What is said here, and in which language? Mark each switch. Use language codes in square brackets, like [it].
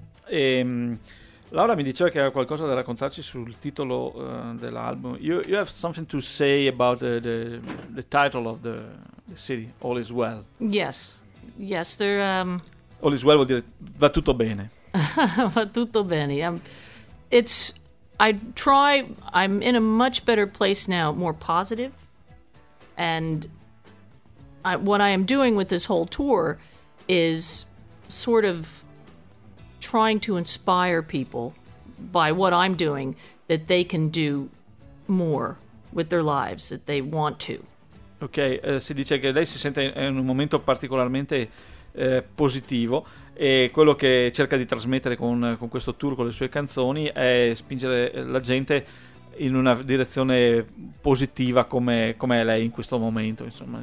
[it] E, Laura mi diceva che aveva qualcosa da raccontarci sul titolo dell'album. [en] You have something to say about the title of the city, All Is Well. Yes, yes, there... [it] All Is Well vuol dire va tutto bene. Va tutto bene. [en] I'm in a much better place now, more positive, and what I am doing with this whole tour is sort of trying to inspire people by what I'm doing that they can do more with their lives, that they want to. [it] Ok, si dice che lei si sente in un momento particolarmente positivo, e quello che cerca di trasmettere con questo tour, con le sue canzoni, è spingere la gente in una direzione positiva come è lei in questo momento, insomma.